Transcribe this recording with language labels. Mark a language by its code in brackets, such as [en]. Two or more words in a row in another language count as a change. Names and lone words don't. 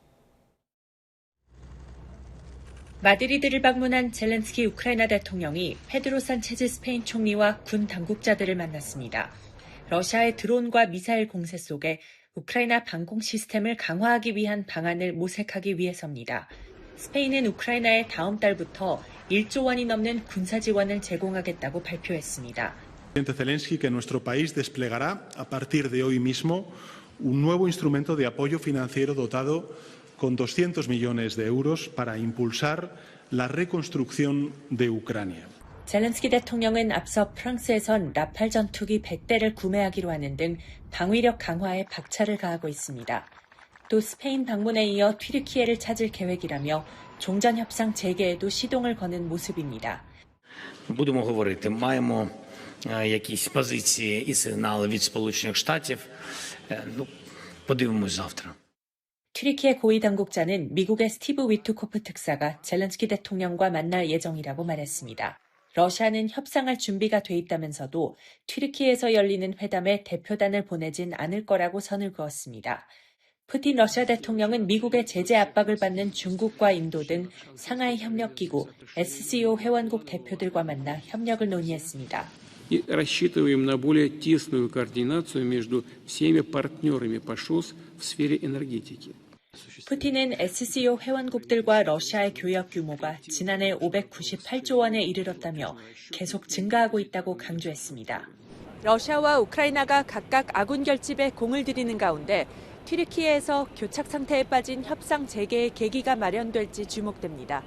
[ko] 마드리드를 방문한 젤렌스키 우크라이나 대통령이 페드로 산체즈 스페인 총리와 군 당국자들을 만났습니다. 러시아의 드론과 미사일 공세 속에 우크라이나 방공 시스템을 강화하기 위한 방안을 모색하기 위해서입니다. 스페인은 우크라이나에 다음 달부터 1조 원이 넘는 군사 지원을 제공하겠다고 발표했습니다. [es] Presidente Zelensky que nuestro país desplegará a partir de hoy mismo un nuevo instrumento de apoyo financiero dotado con 200 millones de euros para impulsar la reconstrucción de Ucrania. [ko] 젤렌스키 대통령은 앞서 프랑스에선 라팔 전투기 100대를 구매하기로 하는 등 방위력 강화에 박차를 가하고 있습니다. 또 스페인 방문에 이어 튀르키예를 찾을 계획이라며 종전 협상 재개에도 시동을 거는 모습입니다. [uk] Будемо говорити, маємо якісь позиції і сигнали від Сполучених Штатів. подивимось завтра. [ko] 튀르키예 고위 당국자는 미국의 스티브 위트코프 특사가 젤렌스키 대통령과 만날 예정이라고 말했습니다. 러시아는 협상할 준비가 돼 있다면서도 튀르키예에서 열리는 회담에 대표단을 보내진 않을 거라고 선을 그었습니다. 푸틴 러시아 대통령은 미국의 제재 압박을 받는 중국과 인도 등 상하이 협력기구 SCO 회원국 대표들과 만나 협력을 논의했습니다. [ru] И рассчитываем на более тесную координацию между всеми партнерами по ШОС в сфере энергетики. [ko] 푸틴은 SCO 회원국들과 러시아의 교역 규모가 지난해 598조 원에 이르렀다며 계속 증가하고 있다고 강조했습니다. 러시아와 우크라이나가 각각 아군 결집에 공을 들이는 가운데 튀르키예에서 교착 상태에 빠진 협상 재개의 계기가 마련될지 주목됩니다.